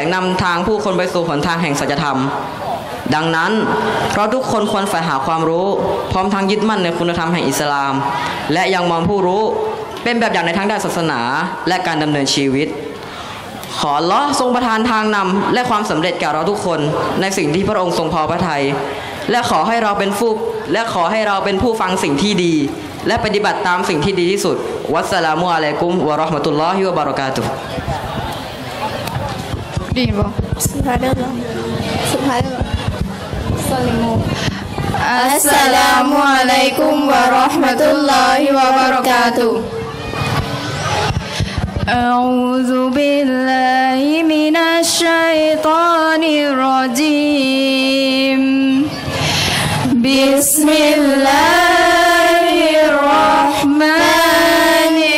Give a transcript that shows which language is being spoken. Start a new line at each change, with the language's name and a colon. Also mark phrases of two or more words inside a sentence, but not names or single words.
Thai: นำทางผู้คนไปสู่หนทางแห่งสัจธรรมดังนั้นเราทุกคนควรใฝ่หาความรู้พร้อมทั้งยึดมั่นในคุณธรรมแห่งอิสลามและยังมองผู้รู้เป็นแบบอย่างในทางด้านศาสนาและการดำเนินชีวิตขออัลเลาะห์ทรงประทานทางนำและความสำเร็จแก่เราทุกคนในสิ่งที่พระองค์ทรงพอพระทัยและขอให้เราเป็นผู้ฟังสิ่งที่ดีและปฏิบัติตามสิ่งที่ดีที่สุด
Arabic: والسلام عليكم ورحمة الله وبركاته
Thai: ดีบ่สุภาพ
Arabic: السلام عليكم ورحمة الله وبركاته أعوذ بالله من الشيطان الرجيم بسم الله الرحمن